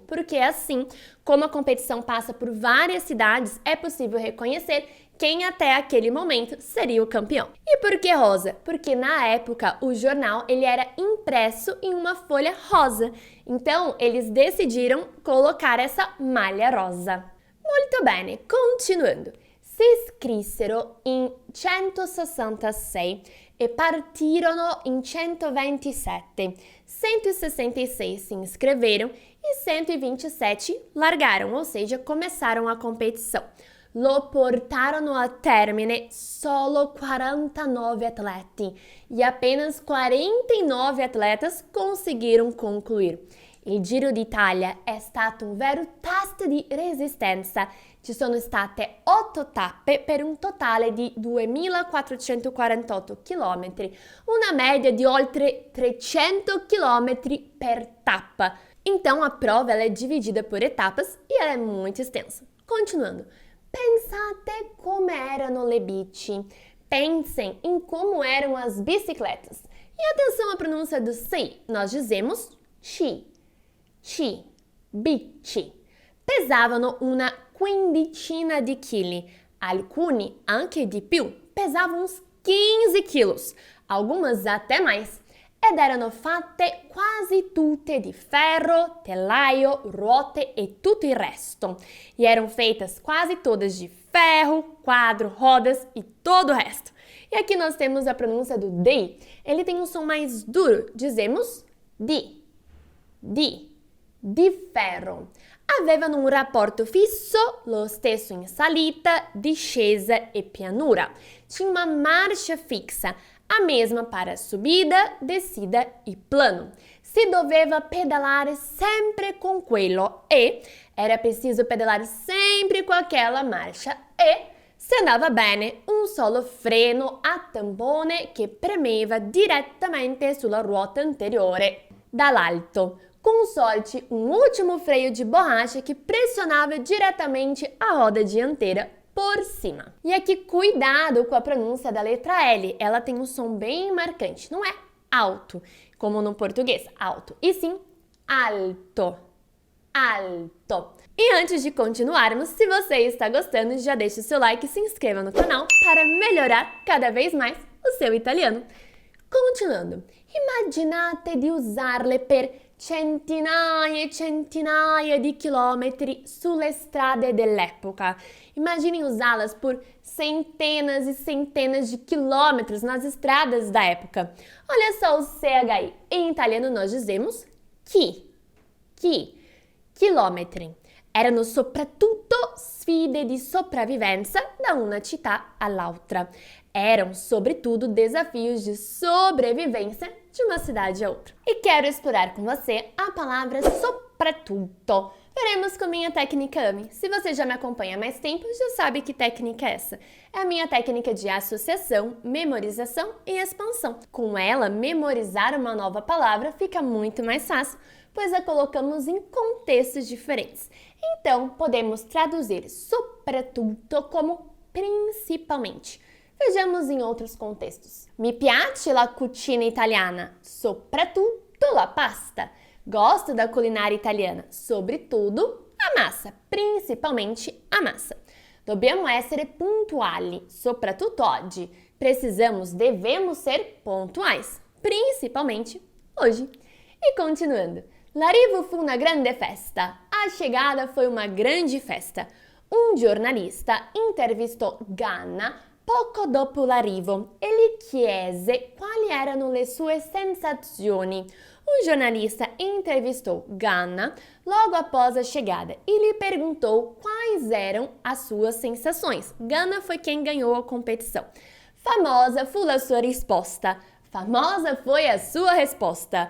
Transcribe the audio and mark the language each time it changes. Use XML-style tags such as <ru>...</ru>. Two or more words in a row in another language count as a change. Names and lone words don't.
<pt>Porque assim, como a competição passa por várias cidades, é possível reconhecer quem até aquele momento seria o campeão. E por que rosa? Porque na época o jornal ele era impresso em uma folha rosa. Então eles decidiram colocar essa malha rosa.</pt> <it>Molto bene, continuando. Si iscrissero in 166 e partirono in 127.</it> <pt>166 se inscreveram e 127 largaram, ou seja, começaram a competição.</pt> <it>Lo portarono a termine solo 49 atleti</it> <pt>e apenas 49 atletas conseguiram concluir.</pt> <it>Il Giro d'Italia è stato un vero test di resistenza. Ci sono state 8 tappe per un totale di 2.448 km, una media di oltre 300 km per tappa.</it> <pt>Então a prova ela é dividida por etapas e ela é muito extensa. Continuando.</pt> <it>Pensate come erano le bici.</it> <pt>Pensem em como eram as bicicletas. E atenção à pronúncia do si. Nós dizemos ci, bici.</pt> <it>Pesavano una quindicina di chili. Alcuni, anche di più,</it> <pt>pesavam uns 15 quilos. Algumas até mais.</pt> <it>Ed erano fatte quasi tutte di ferro, telaio, ruote e tutto il resto.</it> <pt>E eram feitas quase todas de ferro, quadro, rodas e todo o resto. E aqui nós temos a pronúncia do di. Ele tem um som mais duro. Dizemos</pt> <it>di ferro. Avevano un rapporto fisso, lo stesso in salita, discesa e pianura.</it> <pt>Tinha uma marcha fixa, a mesma para subida, descida e plano.</pt> <it>Si doveva pedalare sempre con quello</it> <pt>e era preciso pedalare sempre com aquela marcia</pt> <it>e se andava bene un solo freno a tampone che premeva direttamente sulla ruota anteriore dall'alto.</it> <pt>Com sorte, um último freio de borracha que pressionava diretamente a roda dianteira por cima. E aqui, cuidado com a pronúncia da letra L. Ela tem um som bem marcante. Não é alto, como no português, alto, e sim alto, alto. E antes de continuarmos, se você está gostando, já deixe o seu like e se inscreva no canal para melhorar cada vez mais o seu italiano.</pt> <it>Continuando, immaginate di usarle per centinaia e centinaia di chilometri sulle strade dell'epoca.</it> <pt>Imaginem usá-las por centenas e centenas de quilômetros nas estradas da época. Olha só o CHI. Em italiano nós dizemos</pt> <it>chi, chilometri. Erano soprattutto sfide di sopravvivenza da una città all'altra.</it> <pt>Eram, sobretudo, desafios de sobrevivência de uma cidade a outra. E quero explorar com você a palavra soprattutto. Veremos com minha técnica AMI. Se você já me acompanha há mais tempo, já sabe que técnica é essa. É a minha técnica de associação, memorização e expansão. Com ela, memorizar uma nova palavra fica muito mais fácil, pois a colocamos em contextos diferentes. Então, podemos traduzir soprattutto como principalmente. Vejamos em outros contextos.</pt> <it>Mi piace la cucina italiana, soprattutto la pasta.</it> <pt>Gosto da culinária italiana, sobretudo a massa, principalmente a massa.</pt> <it>Dobbiamo essere puntuali, soprattutto oggi.</it> <pt>Devemos ser pontuais, principalmente hoje. E continuando.</pt> <it>L'arrivo fu una grande festa.</it> <pt>A chegada foi uma grande festa. Um jornalista</pt> <it>intervistou Ganna poco dopo l'arrivo e gli chiese quali erano le sue sensazioni.</it> <pt>Um jornalista entrevistou Ganna logo após a chegada e lhe perguntou quais eram as suas sensações. Ganna foi quem ganhou a competição.</pt> <it>Famosa fu la sua risposta.</it> <pt>Famosa foi a sua resposta.</pt>